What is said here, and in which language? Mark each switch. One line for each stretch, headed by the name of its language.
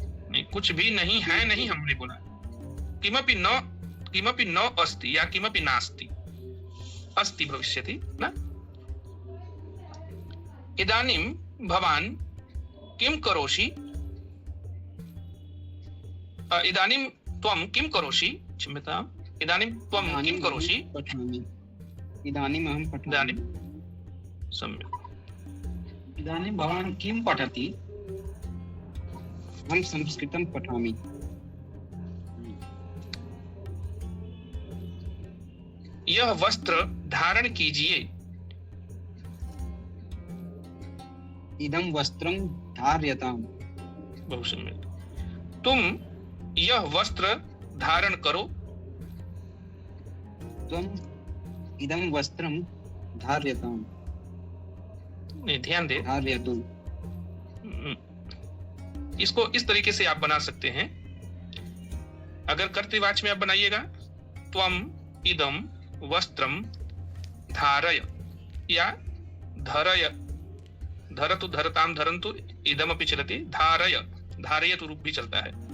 Hindi: नहीं, कुछ भी नहीं है, नहीं हमने बोला।
Sanskrit: किमपि न अस्ति या किमपि नास्ति। अस्ति भविष्यति न। इदानीं भवान किं करोषि? इदानीं त्वं किं करोषि? क्षम्यताम्। इदानीं त्वं किं करोषि? पठामि। इदानीम् अहं पठामि। इदानीं सम्यक्। इदानीं भवान् किं पठति? अहं संस्कृतं पठामि।
Hindi: यह वस्त्र धारण कीजिए।
Sanskrit: इदं वस्त्रं धार्यताम्।
Hindi: बहुत सम्यक। तुम यह वस्त्र धारण करो।
Sanskrit: त्वं इदं वस्त्रं धार्यताम्।
Hindi: नहीं, ध्यान दे।
Sanskrit: धार्यतु।
Hindi: इसको इस तरीके से आप बना सकते हैं। अगर कर्तृवाच्य में आप बनाइएगा,
Sanskrit: त्वम इदम वस्त्रम धारय या धरय। धरतु धरताम धरन्तु इदमपि चलति। धारय धारयतु
Hindi: रूप भी चलता है।